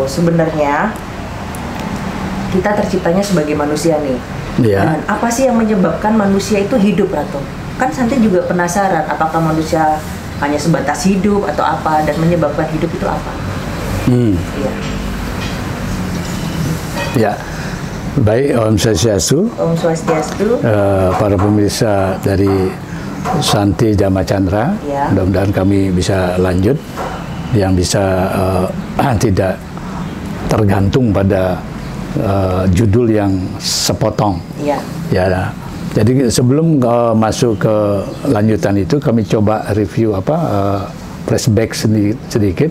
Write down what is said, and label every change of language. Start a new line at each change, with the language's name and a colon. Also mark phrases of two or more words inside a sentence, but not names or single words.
Indonesian: Sebenarnya kita terciptanya sebagai manusia nih. Dan apa sih yang menyebabkan manusia itu hidup, Ratu? Kan Santi juga penasaran apakah manusia hanya sebatas hidup atau apa, dan menyebabkan hidup itu apa? Ya. Baik, Om Swastiastu. Om Swastiastu. Para pemirsa dari Santi Dharma Chandra, mudah-mudahan kami bisa lanjut, yang bisa tidak tergantung pada judul yang sepotong. Jadi sebelum masuk ke lanjutan itu, kami coba
English: review flashback
Indonesian: sedikit.